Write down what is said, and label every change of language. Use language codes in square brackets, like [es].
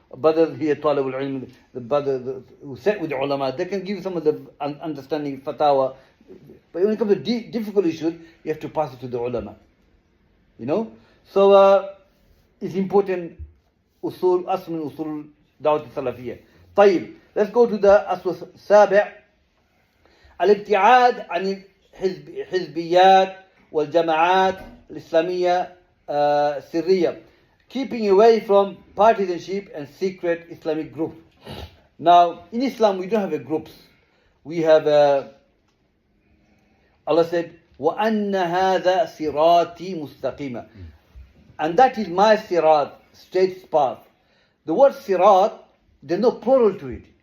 [en] Brother here, Talib al-Ilm, the brother who sat with the ulama, they can give you some of the understanding, fatwa. But when it comes to difficult issues, you have to pass it to the ulama. You know? So it's important, usul, asl min usul dawat al-salafiyah. [ar] طيب, [en] let's go to the asl السابع. [ar] الابتعاد عن الحزبيات والجماعات الإسلامية السرية. [en] Keeping away from partisanship and secret Islamic groups. Now, in Islam, we don't have a groups. We have Allah said, [ar] وَأَنَّ هَذَا صِرَاطِي مُسْتَقِيمًا. [en] And that is my sirat, straight path. The word sirat, there's no plural to it.